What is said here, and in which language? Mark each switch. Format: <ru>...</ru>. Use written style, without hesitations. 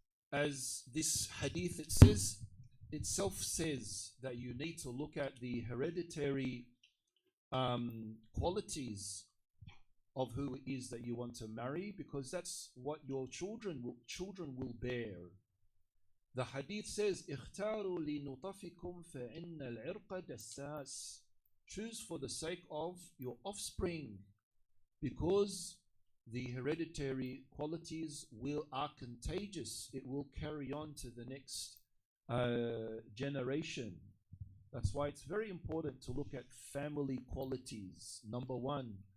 <en>As this hadith itself says that you need to look at the hereditary qualities of who it is that you want to marry, because that's what your children will bear. The hadith says,</en> <ar>اختاروا لنطفكم فإن العرق دساس.</ar> <en>Choose for the sake of your offspring, because the hereditary qualities are contagious. It will carry on to the next generation. That's why it's very important to look at family qualities, number one.</en>